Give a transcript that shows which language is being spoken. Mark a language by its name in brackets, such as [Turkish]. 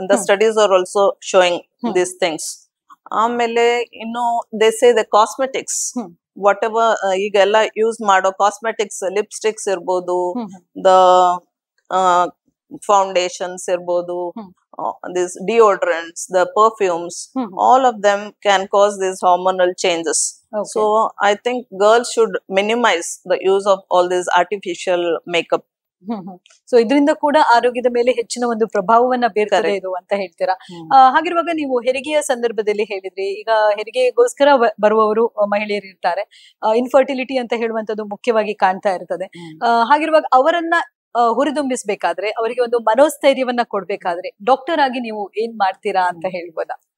[English] The studies are also showing this things. [Kannada] ಆಮೇಲೆ ಇನ್ನು [English] they say the cosmetics, whatever [Kannada] ಈಗೆಲ್ಲ use ಮಾಡೋ [English] cosmetics, [Kannada] lipsticks ಇರ್ಬೋದು, the foundations ಇರ್ಬೋದು, [English] this deodorants, the perfumes, all of them can cause these hormonal changes. So I think girls should minimize the use of all this artificial makeup. [Kannada] So ಇದರಿಂದ ಕೂಡ ಆರೋಗ್ಯದ ಮೇಲೆ ಹೆಚ್ಚಿನ ಒಂದು ಪ್ರಭಾವವನ್ನ ಬೀರ್ತದೆ ಇದು ಅಂತ ಹೇಳ್ತೀರಾ. ಹಾಗಿರುವಾಗ ನೀವು ಹೆರಿಗೆಯ ಸಂದರ್ಭದಲ್ಲಿ ಹೇಳಿದ್ರಿ, ಈಗ ಹೆರಿಗೆಗೋಸ್ಕರ ಬರುವವರು ಮಹಿಳೆಯರು ಇರ್ತಾರೆ, ಇನ್ಫರ್ಟಿಲಿಟಿ ಅಂತ ಹೇಳುವಂತದ್ದು ಮುಖ್ಯವಾಗಿ ಕಾಣ್ತಾ ಇರ್ತದೆ. ಹಾಗಿರುವಾಗ ಅವರನ್ನ ಹುರಿದುಂಬಿಸ್ಬೇಕಾದ್ರೆ, ಅವರಿಗೆ ಒಂದು ಮನೋಸ್ಥೈರ್ಯವನ್ನ ಕೊಡ್ಬೇಕಾದ್ರೆ ಡಾಕ್ಟರ್ ಆಗಿ ನೀವು ಏನ್ ಮಾಡ್ತೀರಾ ಅಂತ ಹೇಳ್ಬೋದಾ?